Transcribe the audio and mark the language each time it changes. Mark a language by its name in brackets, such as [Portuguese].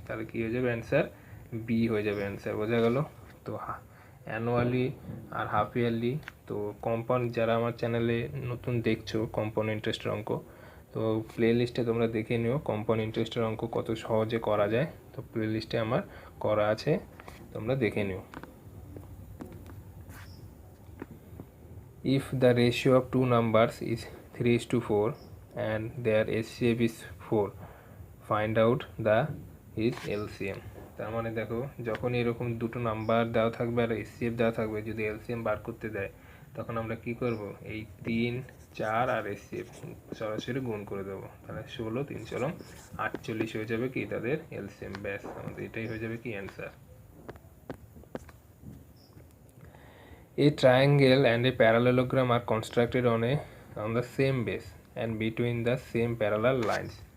[Bangla] তাহলে কী হয়ে যাবে অ্যান্সার বি হয়ে যাবে অ্যান্সার। বোঝা গেল তো অ্যানুয়ালি আর হাফ ইয়ারলি। তো কম্পাউন্ড যারা আমার চ্যানেলে নতুন দেখছো কম্পাউন্ড ইন্টারেস্টের অঙ্ক, তো প্লে লিস্টে তোমরা দেখে নিও কম্পাউন্ড ইন্টারেস্টের অঙ্ক কত সহজে করা যায়, তো প্লে লিস্টে আমার করা আছে, তোমরা দেখে নিও। [English] If the ratio of two numbers is 3:4 and their HCF is 4, find out the is LCM। [Bangla] তার মানে দেখো যখন এরকম দুটো নাম্বার দেওয়া থাকবে আর HCF দেওয়া থাকবে, যদি LCM বার করতে দেয় তখন আমরা কি করব, এই 3 4 আর এসসিএফ সরাসরি গুণ করে দেবো, তাহলে 16 3 16 48 হয়ে যাবে কি তাদের এলসিএম। ব্যাস, আমাদের এটাই হয়ে যাবে কি answer. [English] A triangle and a parallelogram are constructed on the same base and between the same parallel lines.